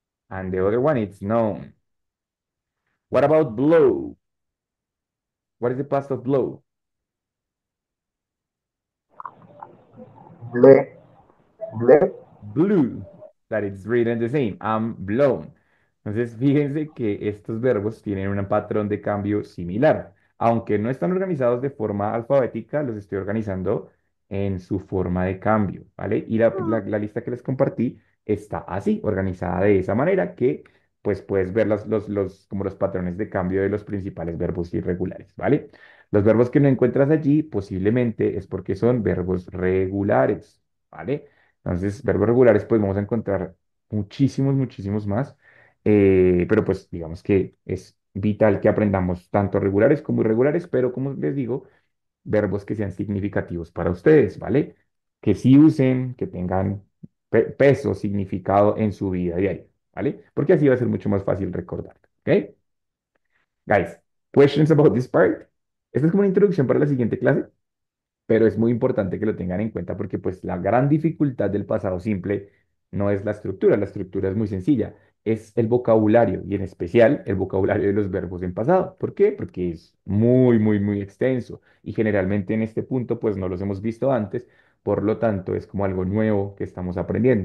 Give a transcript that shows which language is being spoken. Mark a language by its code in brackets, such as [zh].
[en] And the other one is known. What about blow? What is the past of blow? Ble. Ble. Blew. That it's written the same. I'm blown. [es] Entonces, fíjense que estos verbos tienen un patrón de cambio similar. Aunque no están organizados de forma alfabética, los estoy organizando en su forma de cambio, ¿vale? Y la lista que les compartí está así, organizada de esa manera que pues puedes ver como los patrones de cambio de los principales verbos irregulares, ¿vale? Los verbos que no encuentras allí posiblemente es porque son verbos regulares, ¿vale? Entonces, verbos regulares pues vamos a encontrar muchísimos, muchísimos más, pero pues digamos que es vital que aprendamos tanto regulares como irregulares, pero como les digo, verbos que sean significativos para ustedes, ¿vale? Que sí usen, que tengan peso, significado en su vida diaria, ¿vale? Porque así va a ser mucho más fácil recordar, ¿ok? [en] Guys, questions about this part? [es] Esta es como una introducción para la siguiente clase, pero es muy importante que lo tengan en cuenta porque pues la gran dificultad del pasado simple no es la estructura es muy sencilla, es el vocabulario y en especial el vocabulario de los verbos en pasado. ¿Por qué? Porque es muy, muy, muy extenso y generalmente en este punto pues no los hemos visto antes, por lo tanto es como algo nuevo que estamos aprendiendo.